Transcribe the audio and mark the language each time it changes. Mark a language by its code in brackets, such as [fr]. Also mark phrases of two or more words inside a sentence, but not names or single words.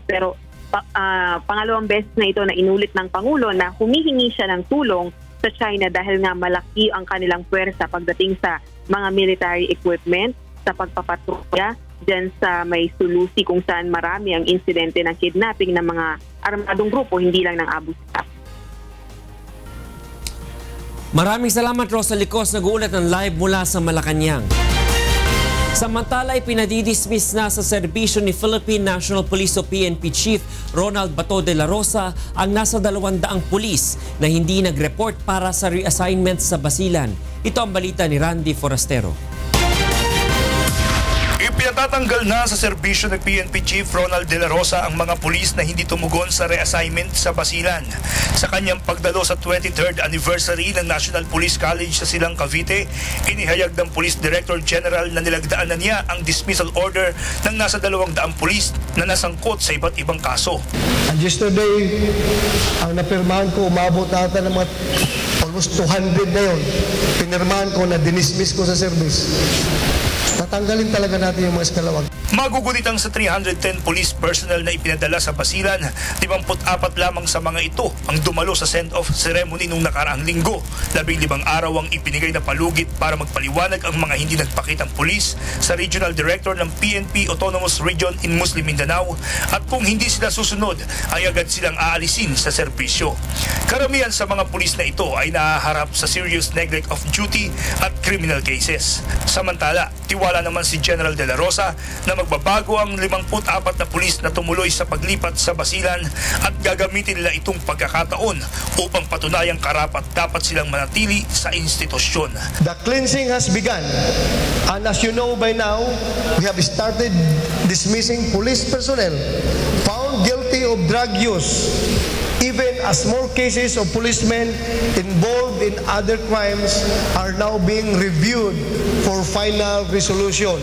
[tl] Pero pangalawang beses na ito na inulit ng Pangulo na humihingi siya ng tulong sa China dahil nga malaki ang kanilang puwersa pagdating sa mga [en] military equipment, [tl] sa pagpapatrolya dyan sa may Sulu Sea kung saan marami ang insidente ng kidnapping ng mga armadong grupo, hindi lang ng Abu Sayyaf. Maraming salamat, Rosalie Cos, nag-uulat ng live mula sa Malacanang. Samantala, ipinadidismiss na sa serbisyo ni Philippine National Police o PNP Chief Ronald Bato de la Rosa ang nasa 200 pulis na hindi nag-report para sa reassignment sa Basilan. Ito ang balita ni Randy Forastero. Ipinatatanggal na sa serbisyo ng PNP Chief Ronald de la Rosa ang mga pulis na hindi tumugon sa reassignment sa Basilan. Sa kanyang pagdalo sa 23rd anniversary ng National Police College sa Silang, Cavite, inihayag ng [en] Police Director General [tl] na nilagdaan na niya ang [en] dismissal order [tl] ng nasa 200 pulis na nasangkot sa iba't ibang kaso. [en] And yesterday, [tl] ang napirmahan ko, umabot ata ng mga almost 200 na yun. Pinirmahan ko na dinismiss ko sa service. Tatanggalin talaga natin yung mga eskalawag. Magugulitang sa 310 [en] police personnel [tl] na ipinadala sa Basilan, 54 lamang sa mga ito ang dumalo sa [en] send-off ceremony [tl] nung nakaraang linggo. 15 araw ang ibinigay na palugit para magpaliwanag ang mga hindi nagpakitang pulis sa [en] Regional Director [tl] ng PNP Autonomous Region in Muslim Mindanao at kung hindi sila susunod ay agad silang aalisin sa serbisyo. Karamihan sa mga pulis na ito ay nahaharap sa [en] serious neglect of duty [tl] at [en] criminal cases. [tl] Samantala, tiwala naman si General De La Rosa na magbabago ang 54 na pulis na tumuloy sa paglipat sa Basilan at gagamitin nila itong pagkakataon upang patunayang karapat dapat silang manatili sa institusyon. [en] The cleansing has begun, and as you know by now, we have started dismissing police personnel found guilty of drug use, even as more cases of policemen involved in other crimes are now being reviewed for final resolution.